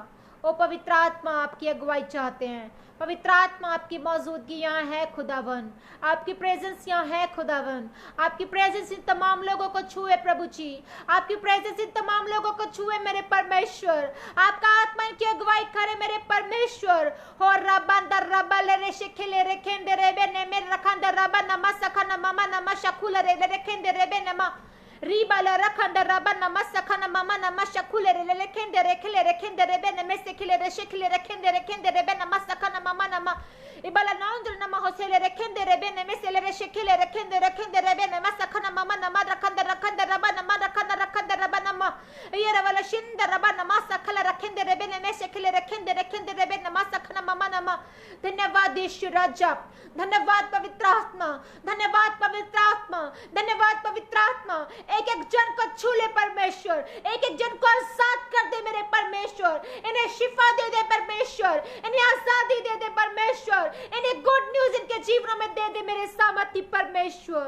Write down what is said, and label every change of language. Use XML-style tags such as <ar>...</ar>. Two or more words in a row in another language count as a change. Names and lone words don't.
<hi>ओ पवित्र आत्मा आपकी अगुवाई चाहते हैं, पवित्र आत्मा आपकी मौजूदगी यहाँ है खुदावन, आपकी प्रेजेंस यहाँ है खुदावन। आपकी प्रेजेंस इन तमाम लोगों को छुए प्रभु जी, आपकी प्रेजेंस इन तमाम लोगों को छुए मेरे परमेश्वर। आपका आत्मा इनकी अगुवाई करे मेरे परमेश्वर। हो रबा दर रबा ले रे शिखले रे खेंदे रे बे ने मेरे रखन दर रबा नमा सखा नमा नमा शकुल रे रे खेंदे रे बे नमा रीबाला रखंड रबा नमा सखन ममा नमा शकुले रे ले खेंदे रे खिले रे खेंदे रे बे ने से खिले रे शिखले रे खेंदे रे बे नमा सखन ममा नमा इबाला नौंद्र नमा होसेले रे खेंदे रे बे ने से ले शिखले रे खेंदे रे बे नमा सखन ममा नमा रखंड रबा नमा रखंड रबा नमा ये रवाला शिंद रबा नमा सखला रखेंदे रे बे ने से खिले रे खेंदे रे बे नमा सखन ममा नमा। धन्यवाद यीशु राजा, धन्यवाद पवित्र आत्मा, धन्यवाद पवित्र आत्मा, धन्यवाद पवित्र आत्मा। एक एक जन को छू ले परमेश्वर, एक एक जन को आजाद कर दे मेरे परमेश्वर, इन्हें शिफा दे दे परमेश्वर, इन्हें आजादी दे दे परमेश्वर, इन्हें</hi> <en>good news</en> <hi>इनके जीवनों में दे दे मेरे सामर्थी परमेश्वर।</hi>